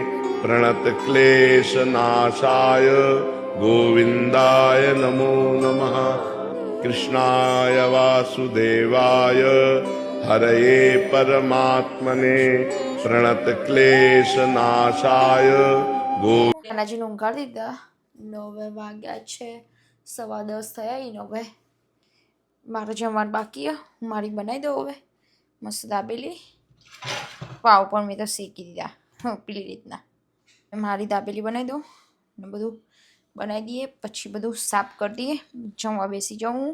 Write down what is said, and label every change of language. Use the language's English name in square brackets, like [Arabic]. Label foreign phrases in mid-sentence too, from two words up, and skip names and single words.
[Sanskrit] प्रणतक्लेशनाशाय गोविन्दाय नमो नमः कृष्णाय वासुदेवाय हरये परमात्मने प्रणतक्लेशनाशाय [Gujarati] કાનાજીને ઊંઘાડી દીધા. 9 વાગ્યા છે, 10:15 થયા. ઈ 9 મારે જમવાનું બાકી હું મારી બનાવી દઉં હવે મસ્ત દાબેલી. પાવ પણ મેં તો શેકી દીધા પેલી રીતના. મારી દાબેલી બનાવી દઉં ને બધું બનાવી દઈએ, પછી બધું સાફ કરી દઈએ, જમવા બેસી જાઉં.